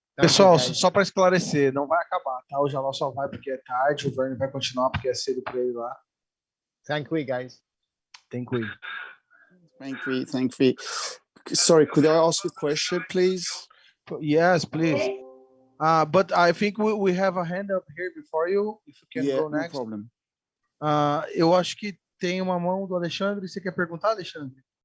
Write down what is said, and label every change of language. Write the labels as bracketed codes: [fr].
[pt] Pessoal, só para esclarecer, não vai acabar, tá? O Jalal só vai porque é tarde, o Verne vai continuar porque é cedo para ele lá. [en] Thank you, guys. Thank you. Thank you. Sorry, could I ask a question, please? Yes, please. But I think we have a hand up here before you. If you can go next. No problem. [pt] Eu acho que tem uma mão do Alexandre. Você quer perguntar, Alexandre?